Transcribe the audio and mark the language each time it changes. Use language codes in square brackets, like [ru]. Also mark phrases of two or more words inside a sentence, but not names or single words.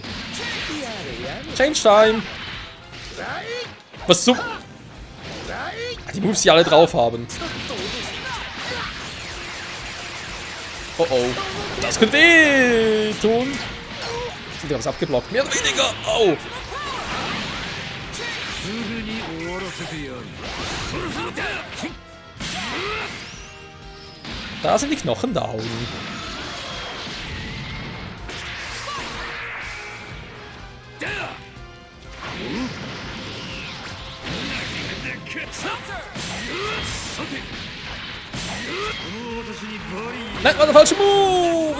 [en] Change Time! [de] Was zum... Die Moves, die alle drauf haben. Oh oh. Das könnte weh tun. Wir haben es abgeblockt. Mehr oder weniger. Au. [ja] すぐに終わらせてやる。 [de] Da sind die Knochen down. Nein, war der falsche Move!